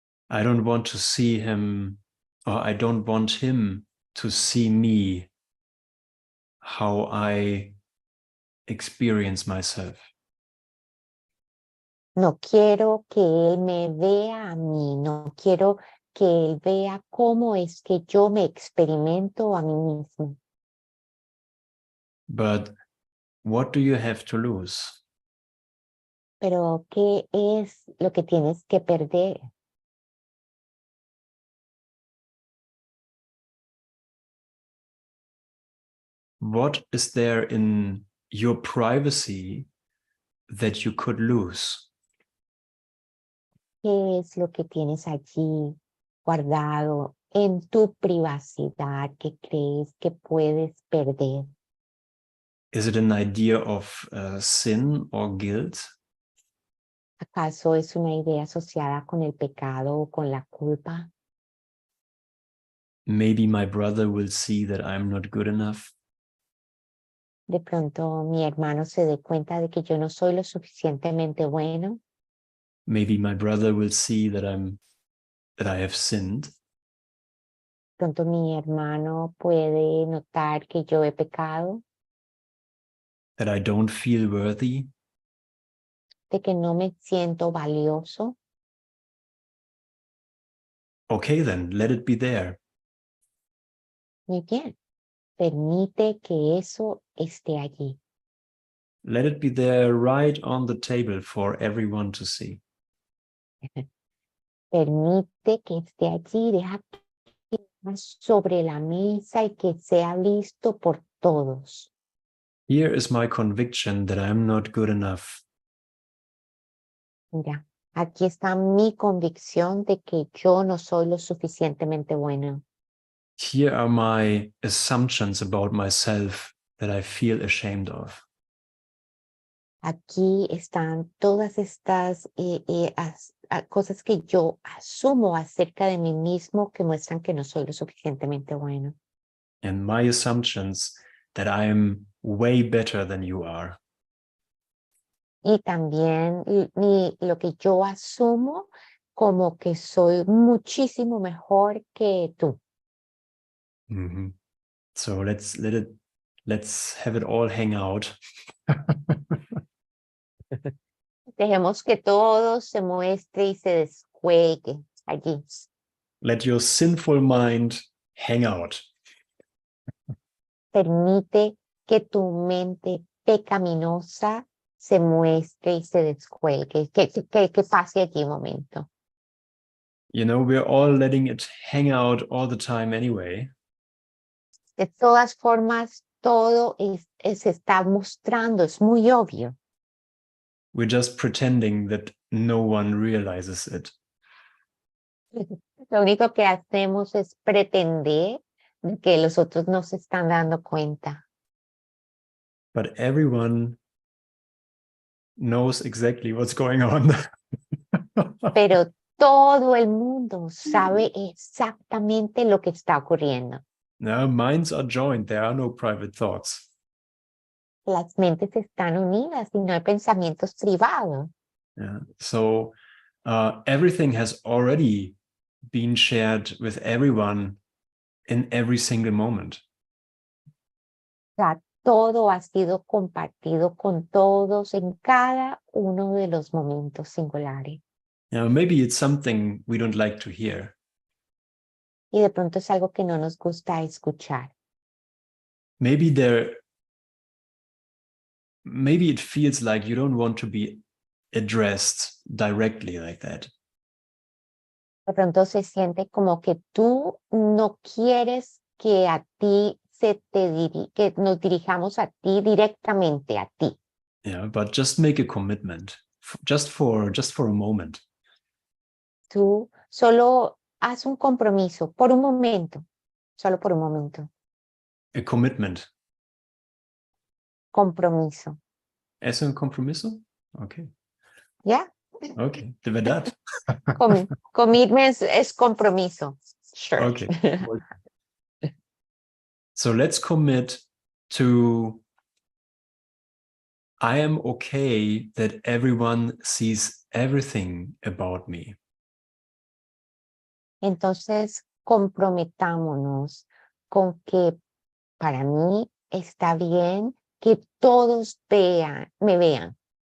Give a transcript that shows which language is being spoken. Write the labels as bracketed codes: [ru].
[en] I don't want to see him, or I don't want him to see me, how I experience myself. [es] No quiero que él me vea a mí, no quiero que él vea cómo es que yo me experimento a mí mismo. [en] But what do you have to lose? [es] Pero ¿qué es lo que tienes que perder? [en] What is there in your privacy that you could lose? [es] ¿Qué es lo que tienes allí guardado en tu privacidad que crees que puedes perder? [en] Is it an idea of sin or guilt? [es] ¿Acaso es una idea asociada con el pecado o con la culpa? [en] Maybe my brother will see that I'm not good enough. [es] De pronto mi hermano se dé cuenta de que yo no soy lo suficientemente bueno. [en] Maybe my brother will see that I have sinned. [es] Pronto mi hermano puede notar que yo he pecado, [en] That I don't feel worthy. [es] de que no me siento valioso. [en] Okay, then let it be there. [es] Muy bien. Permite que eso esté allí. [en] Let it be there right on the table for everyone to see. [es] Permite que esté allí. Deja que esté sobre la mesa y que sea visto por todos. [en] Here is my conviction that I'm not good enough. [es] Mira, aquí está mi convicción de que yo no soy lo suficientemente bueno. [en] Here are my assumptions about myself that I feel ashamed of. [es] Aquí están todas estas cosas que yo asumo acerca de mí mismo que muestran que no soy lo suficientemente bueno. [en] And my assumptions that I'm way better than you are. [es] Y también lo que yo asumo como que soy muchísimo mejor que tú. Mm-hmm. [en] So let's have it all hang out. [es] Dejemos que todo se muestre y se descuelgue allí. [en] Let your sinful mind hang out. [es] Permite que tu mente pecaminosa se muestre y se descuelgue, que pase allí un momento. [en] You know, we're all letting it hang out all the time anyway. [es] De todas formas, todo se está mostrando, es muy obvio. [en] We're just pretending that no one realizes it. [es] Lo único que hacemos es pretender de que los otros no se están dando cuenta. [en] But everyone knows exactly what's going on. [es] Pero todo el mundo sabe exactamente lo que está ocurriendo. [en] No, minds are joined. There are no private thoughts. [es] Las mentes están unidas y no hay pensamientos privados. Yeah. [en] So everything has already been shared with everyone in every single moment. [es] O sea, todo ha sido compartido con todos en cada uno de los momentos singulares. [en] Now, maybe it's something we don't like to hear. [es] Y de pronto es algo que no nos gusta escuchar. [en] Maybe it feels like you don't want to be addressed directly like that. [es] De pronto se siente como que tú no quieres que a ti que nos dirijamos a ti directamente, a ti. [en] Yeah, but just make a commitment, just for a moment. [es] Tú solo haz un compromiso por un momento, solo por un momento. [en] A commitment. [es] Compromiso. ¿Es un compromiso? Okay. ¿Ya? Okay, de verdad. Commitment es compromiso. Sure. Okay. [en] So let's commit to I am okay that everyone sees everything about me. [es] Entonces, comprometámonos con que para mí está bien que todos me vean.